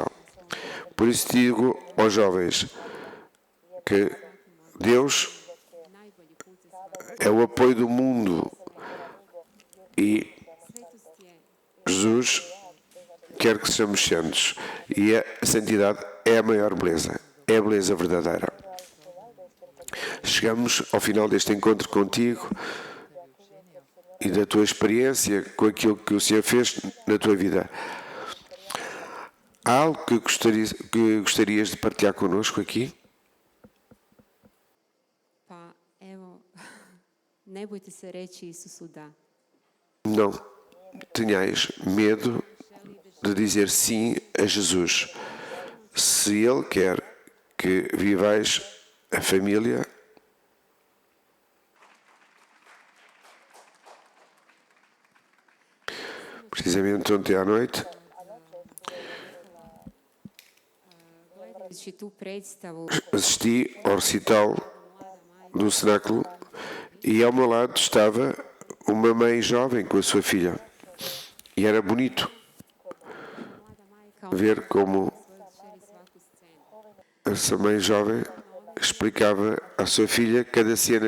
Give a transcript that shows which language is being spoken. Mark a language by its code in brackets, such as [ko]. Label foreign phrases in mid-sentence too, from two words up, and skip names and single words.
[pt] Por isso digo aos jovens que Deus é o apoio do mundo e Jesus quer que sejamos santos e a santidade é a maior beleza, é a beleza verdadeira. Chegamos ao final deste encontro contigo e da tua experiência com aquilo que o Senhor fez na tua vida. Há algo que gostarias de partilhar connosco aqui? [hr] pa evo, ne bojte se reći Isusu da. [pt] Não tenhais medo de dizer sim a Jesus. Se Ele quer que vivais a família, precisamente ontem à noite, [hr] Gledajući tu predstavu, [pt] assisti ao recital do cenáculo e ao meu lado estava uma mãe jovem com a sua filha. E era bonito ver como essa mãe jovem explicava à sua filha cada cena.